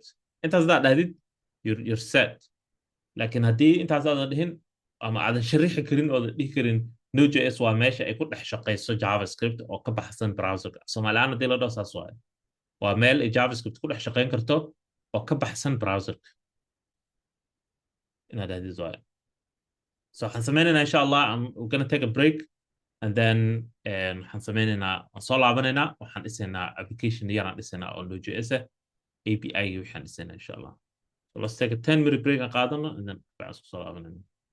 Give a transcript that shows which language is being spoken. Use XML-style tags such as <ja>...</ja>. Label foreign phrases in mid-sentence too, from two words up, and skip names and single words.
<so>intaas hadaad dhahdid</so> <en>you're set.</en> <so>laakiin haddii intaas aadan dhihin ama aadan sharixi karin oodan dhihi karin Node.js waa meesha ay ku dhex shaqayso JavaScript oo ka baxsan browserka. Soomaalihaan haddii la dhaho saas waaye waa meel ay JavaScript ku dhex shaqayn karto oo ka baxsan browserka inaad dhahdid waaye. So waxaan sameynaynaa</so> <ar>insha Allah</ar> <en>we're gonna take a break and then</en> <so>waxaan sameynaynaa waan soo laabanaynaa waxaan dhisaynaa application yaraan dhisaynaa oo Node.js API waxaan dhisaynaa</so> <ar>insha Allah.</ar> <en>So let's take a 10-minute break</en> <so>aan qaadano</so> <en>and then</en> <so>waxaan isku soo laabanayna.</so>